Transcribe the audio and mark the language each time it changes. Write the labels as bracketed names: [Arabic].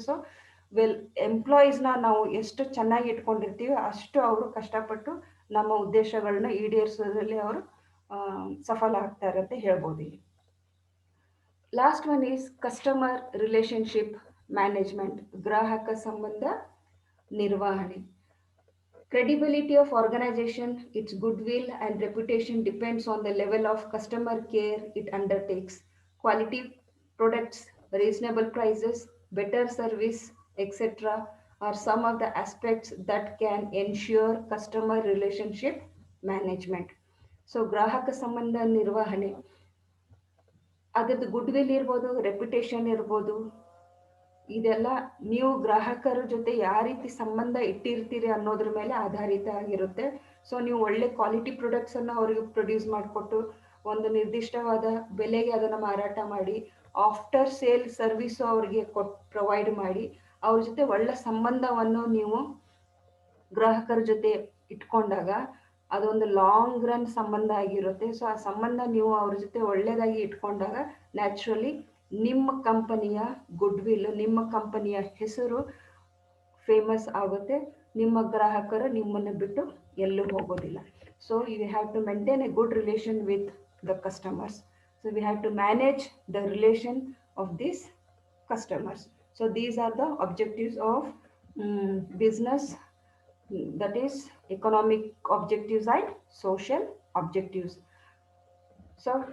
[Kannada] So ಎಂಪ್ಲಾಯೀಸ್ನ ನಾವು ಎಷ್ಟು ಚೆನ್ನಾಗಿ ಇಟ್ಕೊಂಡಿರ್ತೀವಿ ಅಷ್ಟು ಅವರು ಕಷ್ಟಪಟ್ಟು ನಮ್ಮ ಉದ್ದೇಶಗಳನ್ನ ಈಡೇರಿಸೋದ್ರಲ್ಲಿ ಅವರು ಸಫಲ ಆಗ್ತಾರೆ ಅಂತ ಹೇಳ್ಬೋದು. [English] last one is customer relationship management, [Kannada] ಗ್ರಾಹಕ ಸಂಬಂಧ ನಿರ್ವಹಣೆ. [English] Credibility of organization, its goodwill and reputation depends on the level of customer care it undertakes. Quality products, reasonable prices, better service, etc. are some of the aspects that can ensure customer relationship management. [Kannada] So ಗ್ರಾಹಕ ಸಂಬಂಧ ನಿರ್ವಹಣೆ, ಅದರದ್ದು goodwill ಇರ್ಬೋದು, reputation ಇರ್ಬೋದು, ಇದೆಲ್ಲ ನೀವು ಗ್ರಾಹಕರ ಜೊತೆ ಯಾವ ರೀತಿ ಸಂಬಂಧ ಇಟ್ಟಿರ್ತೀರಿ ಅನ್ನೋದ್ರ ಮೇಲೆ ಆಧಾರಿತ ಆಗಿರುತ್ತೆ. ಸೊ ನೀವು ಒಳ್ಳೆ ಕ್ವಾಲಿಟಿ ಪ್ರಾಡಕ್ಟ್ಸನ್ನು ಅವರಿಗೆ ಪ್ರೊಡ್ಯೂಸ್ ಮಾಡಿಕೊಟ್ಟು ಒಂದು ನಿರ್ದಿಷ್ಟವಾದ ಬೆಲೆಗೆ ಅದನ್ನು ಮಾರಾಟ ಮಾಡಿ ಆಫ್ಟರ್ ಸೇಲ್ ಸರ್ವಿಸು ಅವರಿಗೆ ಪ್ರೊವೈಡ್ ಮಾಡಿ ಅವ್ರ ಜೊತೆ ಒಳ್ಳೆ ಸಂಬಂಧವನ್ನು ನೀವು ಗ್ರಾಹಕರ ಜೊತೆ ಇಟ್ಕೊಂಡಾಗ ಅದೊಂದು ಲಾಂಗ್ ರನ್ ಸಂಬಂಧ ಆಗಿರುತ್ತೆ. ಸೊ ಆ ಸಂಬಂಧ ನೀವು ಅವ್ರ ಜೊತೆ ಒಳ್ಳೆಯದಾಗಿ ಇಟ್ಕೊಂಡಾಗ ನ್ಯಾಚುರಲಿ ನಿಮ್ಮ ಕಂಪನಿಯ ಗುಡ್ವಿಲ್, ನಿಮ್ಮ ಕಂಪನಿಯ ಹೆಸರು ಫೇಮಸ್ ಆಗುತ್ತೆ. ನಿಮ್ಮ ಗ್ರಾಹಕರು ನಿಮ್ಮನ್ನು ಬಿಟ್ಟು ಎಲ್ಲೂ ಹೋಗೋದಿಲ್ಲ. [English] So you have to maintain a good relation with the customers. So we have to manage the relation of these customers. So these are the objectives of business, that is economic objectives and social objectives. So